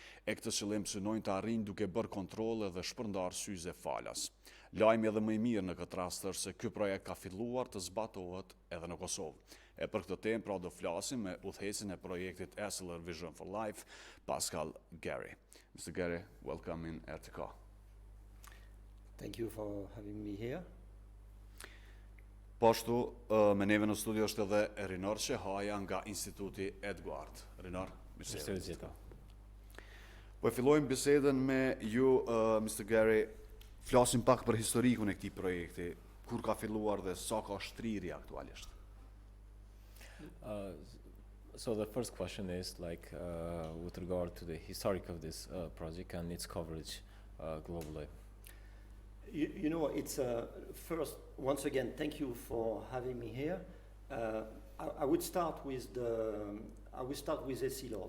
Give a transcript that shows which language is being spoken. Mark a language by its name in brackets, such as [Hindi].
[Albanian] E këtë qëllim synojnë të arrijnë duke bërë kontrolle dhe shpërndar syze falas. Lajmi edhe më i mirë në këtë rast është se ky projekt ka filluar të zbatohet edhe në Kosovë. E për këtë temë pra do flasim me udhëheqësin e projektit Television of Life, Pascal Gary. [English] Mr. Gary, welcome in RTK. Thank you for having me here. [Albanian] Po ashtu, me neve në studio është edhe Rinar Shehaja nga Instituti Edward. Rinar, mirësevgjeta. Po e fillojmë bisedën me ju, Mr. Gary, flasim pak për historikun e këtij projekti, kur ka filluar dhe sa ka shtrirje aktualisht. [English] So the first question is with regard to the historic of this project and its coverage globally. You know, it's first, once again, thank you for having me here. I would start with ESILAW.